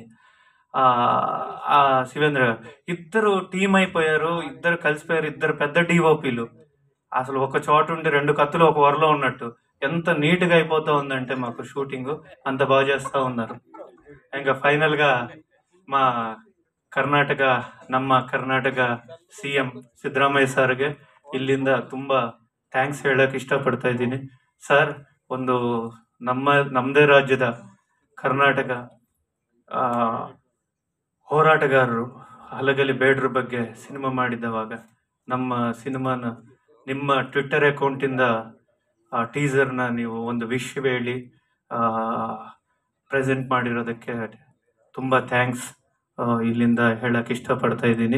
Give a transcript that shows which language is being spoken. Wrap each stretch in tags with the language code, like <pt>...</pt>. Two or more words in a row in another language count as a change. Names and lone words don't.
<te>శివేంద్ర గారు ఇద్దరు టీం అయిపోయారు, ఇద్దరు కలిసిపోయారు, ఇద్దరు పెద్ద డిఓపీలు. అసలు ఒక చోట ఉండి రెండు కత్తులు ఒక వరలో ఉన్నట్టు ఎంత నీట్గా అయిపోతూ ఉందంటే మాకు షూటింగ్ అంత బాగా చేస్తూ ఉన్నారు. ఇంకా ఫైనల్గా మా</te> <kn>ಕರ್ನಾಟಕ ನಮ್ಮ ಕರ್ನಾಟಕ ಸಿ ಎಂ ಸಿದ್ದರಾಮಯ್ಯ ಸರ್ಗೆ ಇಲ್ಲಿಂದ ತುಂಬ ಥ್ಯಾಂಕ್ಸ್ ಹೇಳಕ್ಕೆ ಇಷ್ಟಪಡ್ತಾ ಇದ್ದೀನಿ. ಸರ್, ಒಂದು ನಮ್ಮದೇ ರಾಜ್ಯದ ಕರ್ನಾಟಕ ಹೋರಾಟಗಾರರು ಹಲಗಲಿ ಬೇಡ್ರ ಬಗ್ಗೆ ಸಿನಿಮಾ ಮಾಡಿದ್ದವಾಗ ನಮ್ಮ ಸಿನಿಮಾನ ನಿಮ್ಮ ಟ್ವಿಟ್ಟರ್ ಅಕೌಂಟಿಂದ ಟೀಸರ್ನ ನೀವು ಒಂದು ವಿಶ್ ಹೇಳಿ ಪ್ರೆಸೆಂಟ್ ಮಾಡಿರೋದಕ್ಕೆ ತುಂಬ ಥ್ಯಾಂಕ್ಸ್ ಇಲ್ಲಿಂದ ಹೇಳಕ್ಕೆ ಇಷ್ಟಪಡ್ತಾ ಇದ್ದೀನಿ.</kn>